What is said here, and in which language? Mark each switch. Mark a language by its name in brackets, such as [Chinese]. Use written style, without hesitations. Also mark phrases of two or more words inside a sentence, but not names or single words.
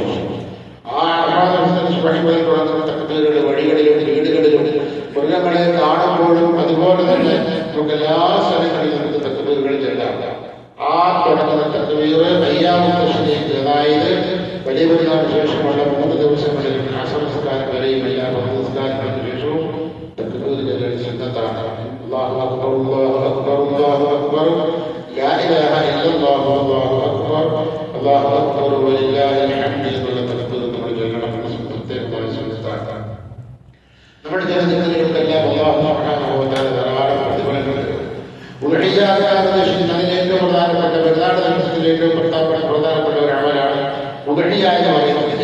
[Malayalam] ആ അറഫാ ദിവസത്തിൽ സുബഹി മുതൽ തുടങ്ങുന്ന തക്ബീറുകൾ വഴികളിലും വീടുകളിലും മൃഗങ്ങളെ കാണുമ്പോഴും അതുപോലെ തന്നെ നമുക്ക് എല്ലാ സ്ഥലങ്ങളിലും നമുക്ക് തക്ബീറുകൾ ചെല്ലാം. ആ തുടങ്ങുന്ന തക്ബീർ [Arabic] أيام التشريق, [Malayalam] അതായത് വലിയ പെരുന്നാളിന് ശേഷമുള്ള 3 ദിവസങ്ങളിൽ അസർ നിസ്കാരം വരെയും എല്ലാ നിസ്കാരങ്ങൾക്ക് ശേഷവും [Arabic] أكبر الله أكبر الله أكبر لا إله إلا الله والله أكبر الله أكبر ولله الحمد [Malayalam] എന്നുള്ള തലത്തിൽ നമ്മൾ ചൊല്ലണം. പ്രത്യേകമായി ശ്രദ്ധിച്ചാൽ നമ്മുടെ ജനത്തിലെല്ലാം [Arabic] الله سبحانه وتعالى [Malayalam] ധാരാളം പ്രതിഫലങ്ങളുണ്ട്. അതിന് ഏറ്റവും പ്രധാനപ്പെട്ട പെരുന്നാൾ ദിവസത്തിൽ ഏറ്റവും പ്രധാനപ്പെട്ട ഒരു അമലാണ് ഉദഹിയ എന്ന് പറയുന്നത്.